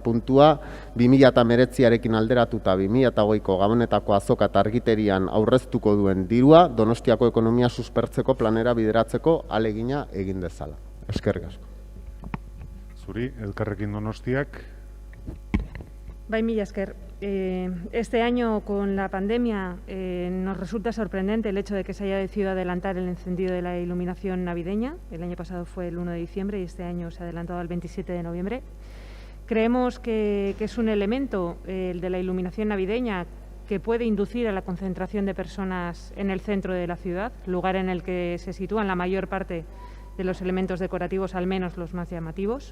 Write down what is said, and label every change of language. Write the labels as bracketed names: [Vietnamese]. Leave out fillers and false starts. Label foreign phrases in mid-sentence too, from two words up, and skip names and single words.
[Basque] puntua, 2019arekin alderatuta 2020ko gabonetako azoka eta argiterian aurreztuko duen dirua Donostiako ekonomia suspertzeko planera bideratzeko ahalegina egin dezala. Eskerrik asko. Zuri, Elkarrekin Donostiak. Bai, mila esker. [Spanish] Este año, con la pandemia, nos resulta sorprendente el hecho de que se haya decidido adelantar el encendido de la iluminación navideña. El año pasado fue el 1 de diciembre y este año se ha adelantado al 27 de noviembre. Creemos que es un elemento, el de la iluminación navideña, que puede inducir a la concentración de personas en el centro de la ciudad, lugar en el que se sitúan la mayor parte de los elementos decorativos, al menos los más llamativos.